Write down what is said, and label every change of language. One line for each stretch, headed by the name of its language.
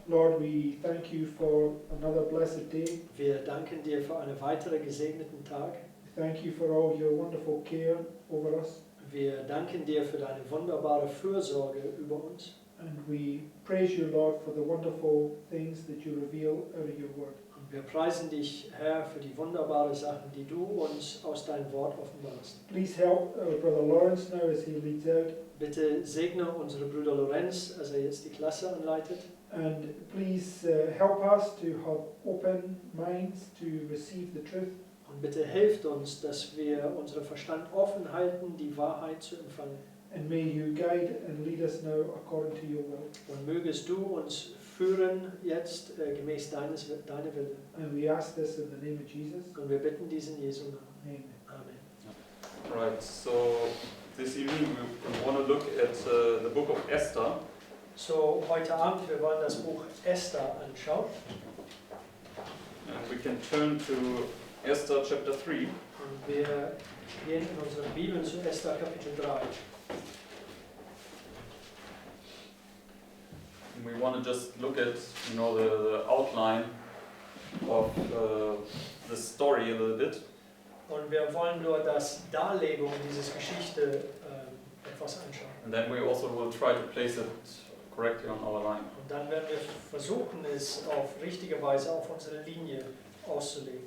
English: Lord, we thank you for another blessed day.
German: wir danken dir für einen weiteren gesegneten Tag.
English: Thank you for all your wonderful care over us.
German: Wir danken dir für deine wunderbare Fürsorge über uns.
English: And we praise you, Lord, for the wonderful things that you reveal out of your word.
German: Und wir preisen dich, Herr, für die wunderbaren Sachen, die du uns aus deinem Wort offenbarst.
English: Please help our brother Lorenz now as he leads out.
German: Bitte segne unsere Brüder Lorenz, als er jetzt die Klasse anleitet.
English: And please help us to have open minds to receive the truth.
German: Und bitte hilft uns, dass wir unseren Verstand offen halten, die Wahrheit zu empfangen.
English: And may you guide and lead us now according to your will.
German: Und mögest du uns führen jetzt gemäß deiner Wille.
English: And we ask this in the name of Jesus.
German: Und wir bitten diesen Jesu Namen.
English: Amen. Amen. Right, so this evening we want to look at the book of Esther.
German: So, heute Abend, wir wollen das Buch Esther anschauen.
English: And we can turn to Esther chapter 3.
German: Und wir gehen in unserer Bibel zu Esther Kapitel 3.
English: And we want to just look at, the outline of the story a little bit.
German: Und wir wollen nur das Darlegung dieses Geschichte etwas anschauen.
English: And then we also will try to place it correctly on our line.
German: Und dann werden wir versuchen, es auf richtige Weise auf unsere Linie auszulegen.